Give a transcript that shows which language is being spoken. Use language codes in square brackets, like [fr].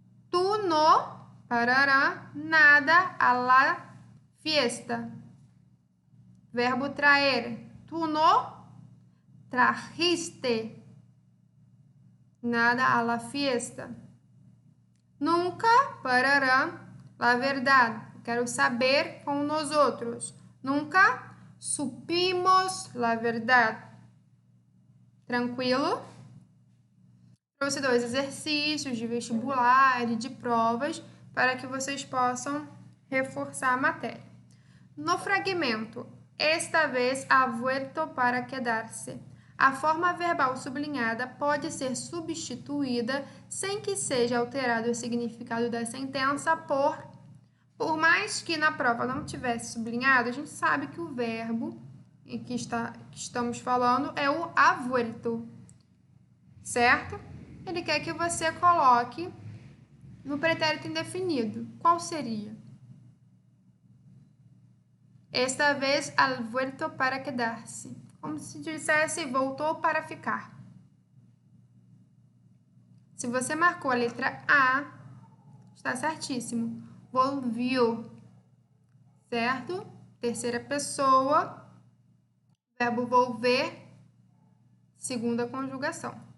[es] Tú no, parará, nada a la fiesta. Verbo traer. Tú no trajiste nada a la fiesta. Nunca, parará, la verdad. [pt] Quero saber com nós outros. [es] Nunca supimos la verdad. [pt] Tranquilo? Trouxe 2 exercícios de vestibular e de provas para que vocês possam reforçar a matéria. [es] No fragmento, esta vez ha vuelto para quedar-se. [pt] A forma verbal sublinhada pode ser substituída sem que seja alterado o significado da sentença por mais que na prova não tivesse sublinhado, a gente sabe que o verbo que estamos falando é o [es] ha vuelto, [pt] certo? Ele quer que você coloque no pretérito indefinido. Qual seria? [es] Esta vez, ha vuelto para quedar-se. [pt] Como se dissesse, voltou para ficar. Se você marcou a letra A, está certíssimo. Volvió, certo? Terceira pessoa, verbo volver, segunda conjugação.